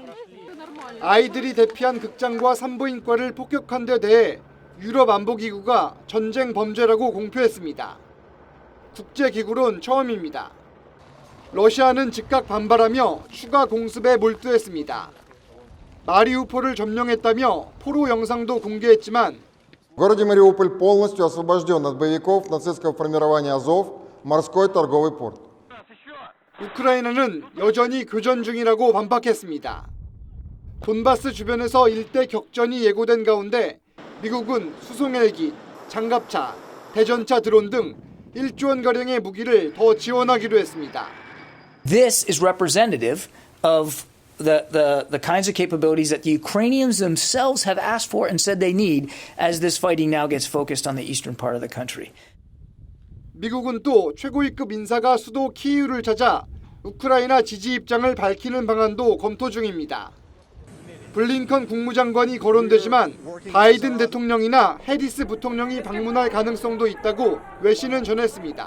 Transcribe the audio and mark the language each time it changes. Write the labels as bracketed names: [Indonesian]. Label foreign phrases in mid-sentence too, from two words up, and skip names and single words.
[Korean] 아이들이 대피한 극장과 산부인과를 폭격한 데 대해 유럽안보기구가 전쟁 범죄라고 공표했습니다. 국제기구론 처음입니다. 러시아는 즉각 반발하며 추가 공습에 몰두했습니다. 마리우폴을 점령했다며 포로 영상도 공개했지만 [Russian] Город Мариуполь полностью освобожден от боевиков нацистского формирования Азов, морской торговый порт. [Korean] 우크라이나는 여전히 교전 중이라고 반박했습니다. 돈바스 주변에서 일대 격전이 예고된 가운데 미국은 수송 헬기, 장갑차, 대전차 드론 등 1조 원가량의 무기를 더 지원하기로 했습니다. [English] This is representative of the kinds of capabilities that the Ukrainians themselves have asked for and said they need as this fighting now gets focused on the eastern part of the country. [Korean] 미국은 또 최고위급 인사가 수도 키이우를 찾아 우크라이나 지지 입장을 밝히는 방안도 검토 중입니다. 블링컨 국무장관이 거론되지만 바이든 대통령이나 해리스 부통령이 방문할 가능성도 있다고 외신은 전했습니다.